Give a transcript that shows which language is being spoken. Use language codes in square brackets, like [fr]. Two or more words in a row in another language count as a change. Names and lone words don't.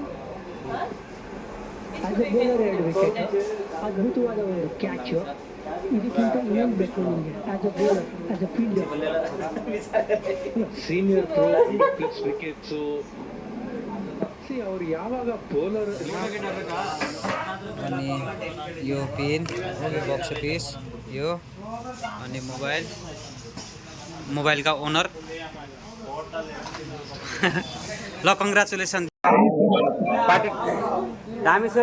[en] as a bowler [kn] 2 ವಿಕೆಟ್, ಅದ್ಭುತವಾದ ಒಂದು ಕ್ಯಾಚ್. ಇದಕ್ಕಿಂತ ಇನ್ನೊಂದು ಬೇಕು ನಿಮಗೆ [en] as a bowler, as a fielder. senior pro [kn] ವಿಕೆಟ್ಸು ಅವ್ರು ಯಾವಾಗ ಬೌಲರ್ [ne] अनि यो पेन, यो [en] box piece, [ne] यो अनि मोबाइल का ओनर ल [en] congratulation party [ne] दामी छ।